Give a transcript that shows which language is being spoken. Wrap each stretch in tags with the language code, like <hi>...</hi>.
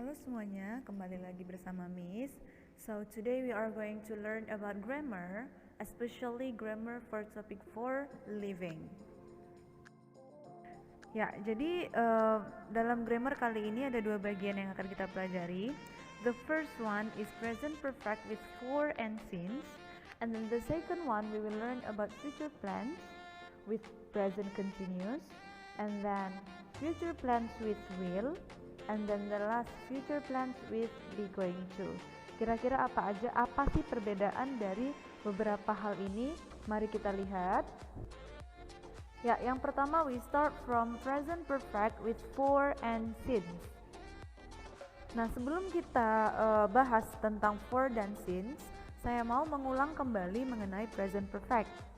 <id>semuanya, kembali lagi bersama Miss.</id> <en>So today we are going to learn about grammar, especially grammar for topic 4, living.</en> <id>Ya, jadi dalam grammar kali ini ada dua bagian yang akan kita pelajari.</id> <en>The first one is present perfect with for and since, and then the second one we will learn about future plans with present continuous, and then future plans with will, and then the last future plans with be going to.</en> <id>Kira-kira apa sih perbedaan dari beberapa hal ini? Mari kita lihat. Ya, yang pertama</id> <en>we start from present perfect with for and since.</en> <id>Nah, sebelum kita bahas tentang for dan since, saya mau mengulang kembali mengenai present perfect.</id>